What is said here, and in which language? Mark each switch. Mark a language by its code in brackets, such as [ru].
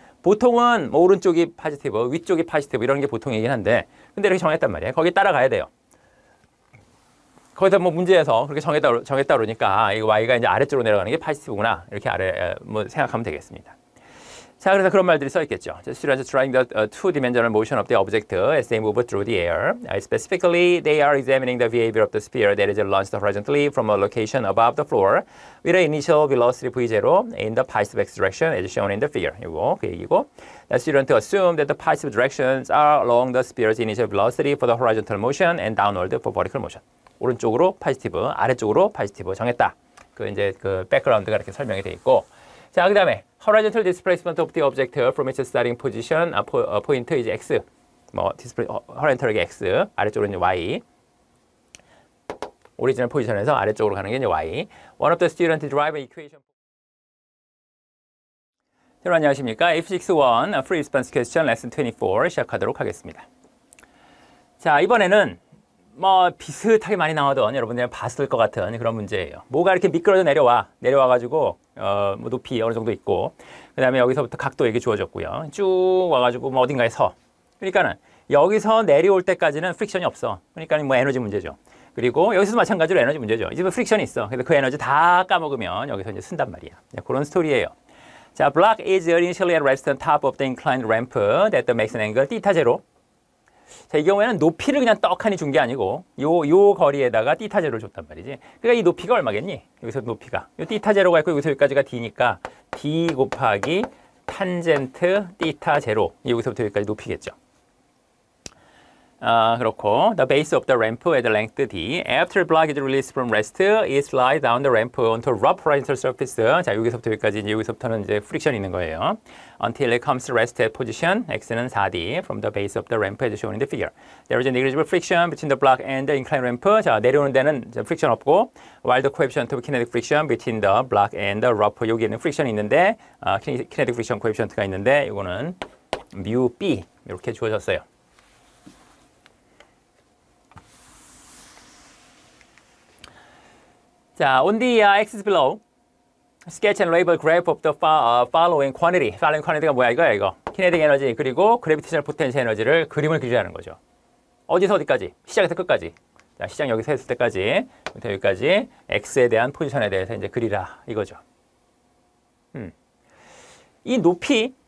[ko] 보통은 뭐 오른쪽이 파지티브, 위쪽이 파지티브 이런 게 보통이긴 한데 근데 이렇게 정했단 말이에요. 거기 따라가야 돼요. 거기다 뭐 문제에서 그렇게 정했다 그러니까 이 Y가 이제 아래쪽으로 내려가는 게 파지티브구나 이렇게 뭐 생각하면 되겠습니다. 자, 그래서 그런 말들이 써 있겠죠. [en] Students trying the two-dimensional motion of the object as they move through the air. Specifically, they are examining the behavior of the sphere that is launched horizontally from a location above the floor with an initial velocity v0 in the positive x direction as shown in the figure. [ko] 이거 그 얘기고. [en] The student assume that the positive directions are along the sphere's initial velocity for the horizontal motion and downward for vertical motion. [ko] 오른쪽으로 파지티브, 아래쪽으로 파지티브 정했다. 그 이제 그 백그라운드가 이렇게 설명이 돼 있고. 자, 그다음에 [en] horizontal displacement of the object from its starting position point is x. [ko] 뭐 horizontal이 x, 아래쪽으로 이제 y. 오리지널 포지션에서 아래쪽으로 가는 게 이제 y. [en] One of the student derive an equation. [ko] 여러분 안녕하십니까? F61 Free Response Question Lesson 24 시작하도록 하겠습니다. 자, 이번에는 뭐 비슷하게 많이 나오던 여러분들이 봤을 것 같은 그런 문제예요. 뭐가 이렇게 미끄러져 내려와가지고 뭐 높이 어느 정도 있고 그 다음에 여기서부터 각도 이게 주어졌고요. 쭉 와가지고 뭐 어딘가에 서. 그러니까는 여기서 내려올 때까지는 프릭션이 없어. 그러니까 뭐 에너지 문제죠. 그리고 여기서도 마찬가지로 에너지 문제죠. 이제 프릭션이 있어. 그래서 그 에너지 다 까먹으면 여기서 이제 쓴단 말이야. 그런 스토리예요. [en] 자, block is initially at rest on top of the inclined ramp that makes an angle θ 제로. [ko] 자, 이 경우에는 높이를 그냥 떡하니 준 게 아니고 요 거리에다가 θ 제로를 줬단 말이지. 그러니까 이 높이가 얼마겠니? 여기서 높이가. 요 θ 제로가 있고 여기서 여기까지가 d니까 d 곱하기 탄젠트 θ 제로. 여기서부터 여기까지 높이겠죠. 그렇고 [en] the base of the ramp at the length d. After block is released from rest, it slides down the ramp onto rough horizontal surface. [ko] 자, 여기서부터 여기까지 이제 여기서부터는 이제 프릭션이 있는 거예요. [en] Until it comes to rest at position x는 4d from the base of the ramp as shown in the figure. There is a negligible friction between the block and the inclined ramp. [ko] 자, 내려오는 데는 프릭션 없고 [en] while the coefficient of kinetic friction between the block and the rough [ko] 여기에는 프릭션이 있는데 [en] kinetic friction coefficient가 [ko] 있는데 이거는 [en] mu b [ko] 이렇게 주어졌어요. [en] 자, on the axis below, sketch and label graph of the following quantity. following quantity [ko] 가 뭐야 이거야 이거. kinetic 에너지 그리고 [en] gravitational potential [ko] 에너지를 그림을 그리자는 거죠. 어디서 어디까지? 시작에서 끝까지. 자, 시작 여기서 했을 때까지, 부터 여기까지 x에 대한 포지션에 대해서 이제 그리라 이거죠. 이 높이